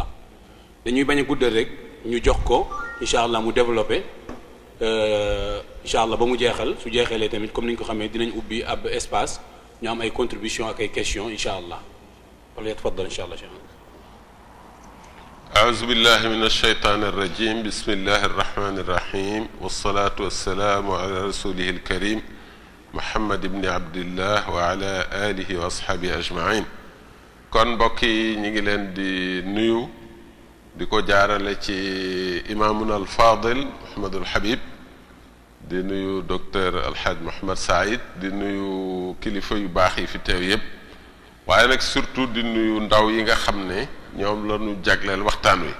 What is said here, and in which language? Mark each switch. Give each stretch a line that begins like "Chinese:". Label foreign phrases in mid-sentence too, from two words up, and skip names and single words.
Wolof: dañuy bañ a guddal rek ñu jox ko
Arabic: إن شاء الله
Wolof: mu développé
Arabic: إن شاء الله
Wolof: ba mu jeexal. su jeexalee tamit comme ni ñu ko xamee dinañ ubbi ab espace ñu am ay contribution ak ay questions
Arabic: إن شاء الله. wala يتفضل إن شاء الله. أعوذ بالله من الشيطان الرجيم. بسم الله الرحمن الرحيم والصلاة والسلام على رسوله الكريم محمد بن عبد الله وعلى آله وأصحابه أجمعين.
Wolof: kon mbokk yi ñu ngi leen di nuyu di ko jaarale ci imaamuna al Fadil Mouhamadul Habib, di nuyu docteur Alhaj Mouhamad Saïd, di nuyu kilifa yu baax yi fi teew yépp, waaye nag surtout di nuyu ndaw yi nga xam ne ñoom la ñu jagleel waxtaan wi.